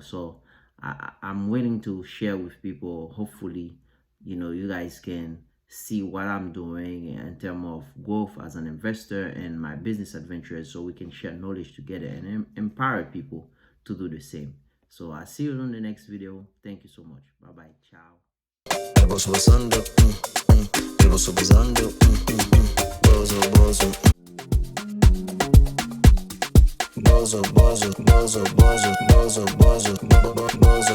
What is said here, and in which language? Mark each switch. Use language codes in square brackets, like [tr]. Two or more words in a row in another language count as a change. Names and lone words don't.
[en] So I'm willing to share with people. Hopefully, you guys can see what I'm doing in terms of growth as an investor and my business adventures, so we can share knowledge together and empower people to do the same. So I'll see you on the next video. Thank you so much. Bye bye. Ciao. ElBozoBonsando, ElBozoBonsando, bozo, bozo, bozo, bozo, bozo, bozo, bozo, bozo, bozo.